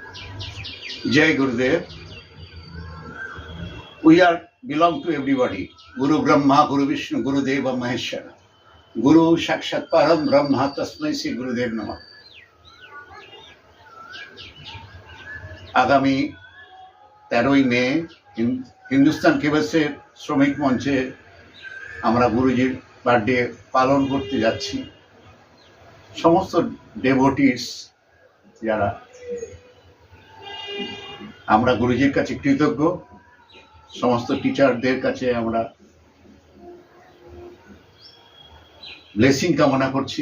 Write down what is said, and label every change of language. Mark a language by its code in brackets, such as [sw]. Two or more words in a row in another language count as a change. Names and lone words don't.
[hi] जय गुरुदेव. [en] We are belong to everybody. [sa] गुरु ब्रह्मा, गुरु विष्णु, गुरु देव महेश्वर। गुरु साक्षात् परम ब्रह्म तस्मै श्री गुरुदेव नमः. [bn] আগামী 13ই মে হিন্দুস্তান কেবলসের শ্রমিক মঞ্চে আমরা গুরুজির বার্থডে পালন করতে যাচ্ছি। সমস্ত ডেভোটিস যারা আমরা গুরুজির কাছে কৃতজ্ঞ, সমস্ত টিচারদের কাছে আমরা ব্লেসিং কামনা করছি।